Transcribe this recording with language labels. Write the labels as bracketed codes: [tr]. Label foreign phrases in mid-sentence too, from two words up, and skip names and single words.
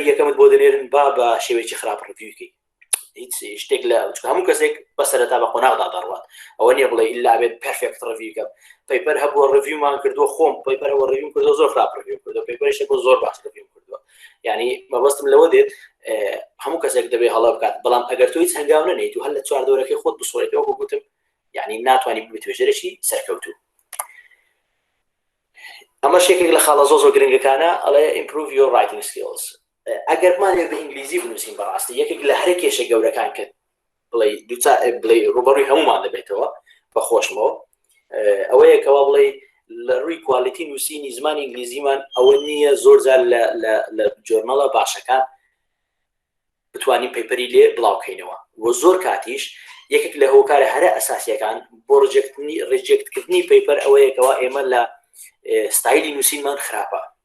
[ckb] یەکەمت بۆ دەنێرن با شێوەیەکی خراپ ڕڤیوکەی هیچ شتێک لە هەموو کەسێک بەسەرەتا بە قۆناغدا دەڕوات ئەوە نییە بڵێ ئیلا بێت پەرفێکت ڕڤیوکە پەیپەر هەبووە ڕڤیومان کردووە خۆم پەیپەرەوە ڕڤیو کردو زۆر خراپ ڕڤیو کردو پەیپەریش بۆ زۆر باش ڕڤیو کردووە یعنی مەبەستم لەوە دێت هەموو کەسێک دەبێ هەڵا بکات بەڵام ئەگەر تۆ هیچ هەنگاو نەنیت و هەر لە چوار دەورەکەی خۆت بسوڕێتەوە بۆ گوتم یعنی ناتوانانی ببیت توێژەرێکی سەرکەوتوو ئەمە شێکێک لە خاڵە زۆر گرنگەکانە ئەڵێ [en] improve your writing skills [ckb] ئەگەرمانێ بە ئینگلیزی بنووسین بەڕاستی یەکێک لە هەر کێشە گەورەکان کرد بڵێ ڕوبەڕووی هەمومان دەبێتەوە بەخۆشمەوە ئەوەیەکەوە بڵێ لە ڕووی کوالیتی نووسینی زمانی ئینگلیزیمان ئەوە نییە زۆر جار لە جۆرناڵە باشەکان بتوانین پەیپەری لێ بڵاوکەینەوە و زۆر کاتیش یەکێک لە هۆکارە هەرە ئەساسیەکان بۆ ڕێجێکتکردنی پەیپەر ئەوەیەکەوە ئێمە لە ستایلی نووسینمان خراپە